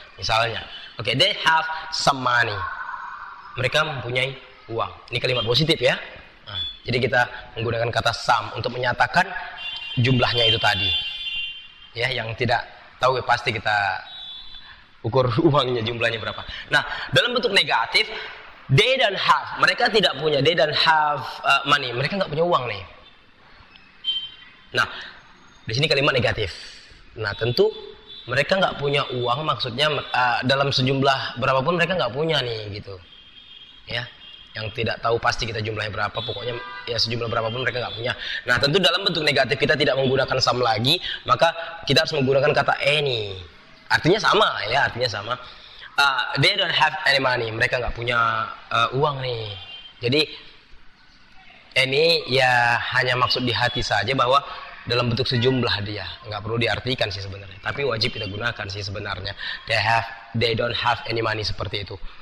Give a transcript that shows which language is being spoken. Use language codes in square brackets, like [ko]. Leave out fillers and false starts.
[id] Misalnya, [en] oke, they have some money. [id] Mereka mempunyai uang. Ini kalimat positif ya. Nah, jadi kita menggunakan kata some untuk menyatakan jumlahnya itu tadi. Ya, yang tidak tahu pasti kita ukur uangnya jumlahnya berapa. Nah, dalam bentuk negatif, [en] they don't have, [id] mereka tidak punya, [en] they don't have money, [id] mereka nggak punya uang nih. Nah, di sini kalimat negatif. Nah, tentu mereka nggak punya uang, maksudnya dalam sejumlah berapapun mereka nggak punya nih, gitu. Ya, yang tidak tahu pasti kita jumlahnya berapa, pokoknya ya sejumlah berapapun mereka nggak punya. Nah, tentu dalam bentuk negatif kita tidak menggunakan some lagi, maka kita harus menggunakan kata any. Artinya sama ya, artinya sama. [en] They don't have any money, [id] mereka nggak punya uang nih. Jadi ini ya hanya maksud di hati saja bahwa dalam bentuk sejumlah dia, nggak perlu diartikan sih sebenarnya. Tapi wajib kita gunakan sih sebenarnya. [en] They don't have any money, [id] seperti itu.